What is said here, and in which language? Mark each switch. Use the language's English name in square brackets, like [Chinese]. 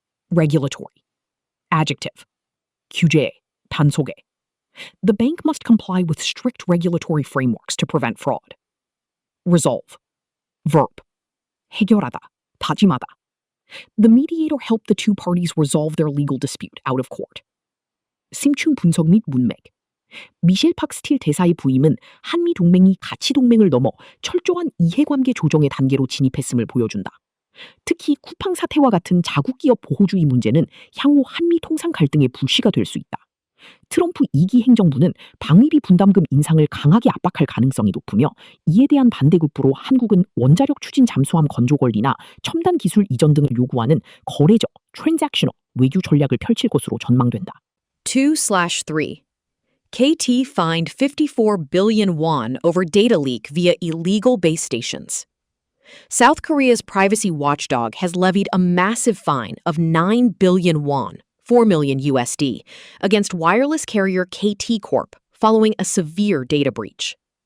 [Korean] Regulatory. Adjective. 규제, 단속에. [English] The bank must comply with strict regulatory frameworks to prevent fraud. [Korean] Resolve. Verb. 해결하다, 다짐하다. [English] The mediator helped the two parties resolve their legal dispute out of court. [Korean] 심층 분석 및 문맥. 미셸 팍스틸 대사의 부임은 한미 동맹이 가치 동맹을 넘어 철저한 이해관계 조정의 단계로 진입했음을 보여준다. 특히 쿠팡 사태와 같은 자국 기업 보호주의 문제는 향후 한미 통상 갈등의 불씨가 될 수 있다. 트럼프 2기 행정부는 방위비 분담금 인상을 강하게 압박할 가능성이 높으며 이에 대한 반대급부로 한국은 원자력 추진 잠수함 건조 권리나 첨단 기술 이전 등을 요구하는 거래적, transactional 외교 전략을 펼칠 것으로 전망된다. 2/3. [English] KT fined 54 billion won over data leak via illegal base stations. South Korea's privacy watchdog has levied a massive fine of 9 billion won, 4 million USD, against wireless carrier KT Corp following a severe data breach.